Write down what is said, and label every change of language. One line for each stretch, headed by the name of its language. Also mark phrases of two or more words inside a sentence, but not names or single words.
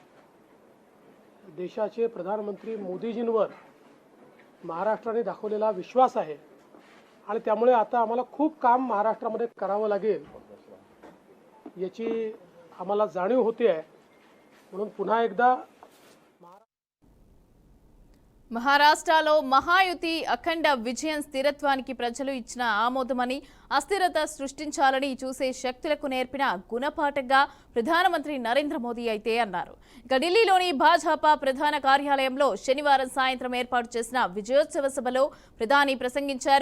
Marathi: देशाचे प्रधानमंत्री मोदीजींवर महाराष्ट्राने दाखवलेला विश्वास आहे आणि त्यामुळे आता आम्हाला खूप काम महाराष्ट्रामध्ये करावं लागेल याची आम्हाला जाणीव होते आहे. म्हणून पुन्हा एकदा
Telugu: మహారాష్ట్రలో మహాయుతి అఖండ విజయం స్థిరత్వానికి ప్రజలు ఇచ్చిన ఆమోదమని అస్థిరత సృష్టించాలని చూసే శక్తులకు నేర్పిన గుణపాఠంగా ప్రధానమంత్రి నరేంద్ర మోదీ అయితే అన్నారు. ఇక ఢిల్లీలోని భాజపా ప్రధాన కార్యాలయంలో శనివారం సాయంత్రం ఏర్పాటు చేసిన విజయోత్సవ సభలో ప్రధాని ప్రసంగించారు.